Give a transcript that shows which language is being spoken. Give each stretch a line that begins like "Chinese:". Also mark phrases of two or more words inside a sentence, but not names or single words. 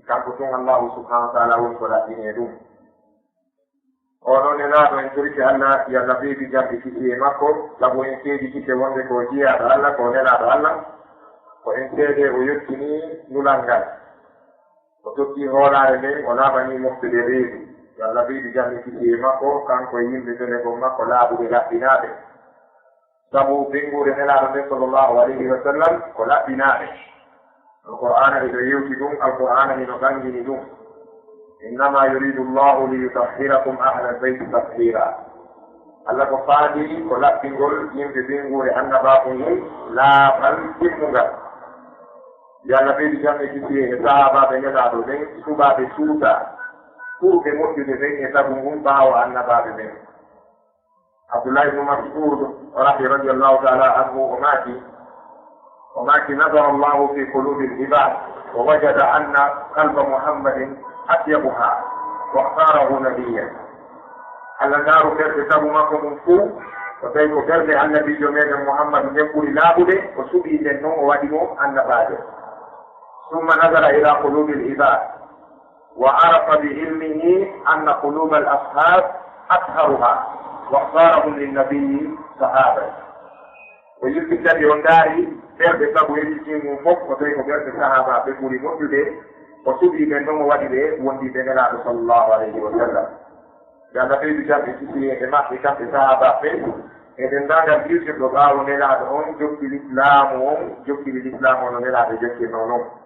Fula: Kanko tun
Arabic: الله سبحانه وتعالى
Fula: woni ko ɗaɗɗine ɗum. Oɗo nelaɗo en toriki Allah yo Allah beebi jamɗe kiti e makko, sabu en seedi kite wonde ko jiyaɗo Allah, ko nelaɗo Allah, ko en seede o yettini nulal ngal, o tokki hoolare nden o naɓani moftude reedu. Yo Allah beebi jamɗe kiti e makko, kanko e yimɓe jonegon makko laaɓuɓe laɓɓinaɓe, sabu ɓengude nelaɗo nden
Arabic: صلى الله عليه وسلم
Fula: ko laɓɓinaɓe. Alqur'ana eɗo yewti ɗum, alqur'ana ino ɓangini ɗum:
Arabic: إنما يريد الله ليطهركم أهل البيت تطهيرا.
Fula: Allah ko faadi ko laɓɓingol yimɓe ɓenguure annabaɓe mum laaɓal timmugal. Yo Allah ɓeydi jamɗe kiti e sahabaɓe nelaɗo ɓen suɓaɓe suuta pour ɓe moƴƴude ɓen e sabu mum ɓaawo annabaɓe ɓen.
Arabic: عبد الله بن مسعود رضي الله تعالى عنه
Fula: o maaki
Arabic: نظر الله في قلوب العباد ووجد أن قلب محمد أطيبها واختاره نبيا.
Fula: Allah ngaaru ɓerɗe sabu makko mum fuu ko tawi ko ɓerɗe annabijo meɗen Muhammad nden ɓuri laaɓude o suɓi nden noon o waɗi mo annabajo.
Arabic: ثم نظر إلى قلوب العباد وعرف بعلمه أن قلوب الأصحاب أطهرها واختارهم للنبي صحابا.
Fula: O yuppitati o ndaari ɓerɗe sabu yejjiti mum fof ko tawi ko ɓerɗe sahaba ɓe ɓuri moƴƴude o suɓi ɓen ɗon o waɗi ɓe wondiɓe nelaɗo
Arabic: صلى الله عليه وسلم.
Fula: Yo Allah ɓeydu jamɓe kiti e maɓɓe kamɓe sahaba ɓe eɗen ndangal ɗirtirɗo ɓaawo nelaɗo on jokkili l'islamu ono nelaɗo jokkirno noon.